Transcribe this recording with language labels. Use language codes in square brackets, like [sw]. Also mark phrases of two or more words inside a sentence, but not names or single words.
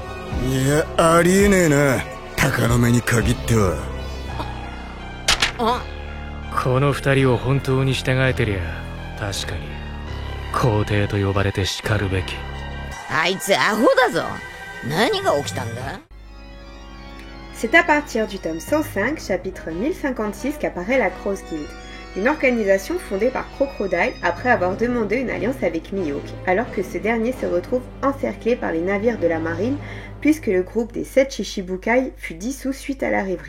[ja] いや、ありえねえな、鷹の目に限っては。この二人を本当に従えてりゃ確かに皇帝と呼ばれてしかるべき。あいつアホだぞ。何が起きたんだ？ [fr] C'est à partir du tome 105, chapitre 1056 qu'apparaît la Cross Guild, une organisation fondée par Crocodile après avoir demandé une alliance avec Mihawk, alors que ce dernier se retrouve encerclé par les navires de la marine puisque le groupe des 7 Shichibukai fut dissous suite à la rêverie.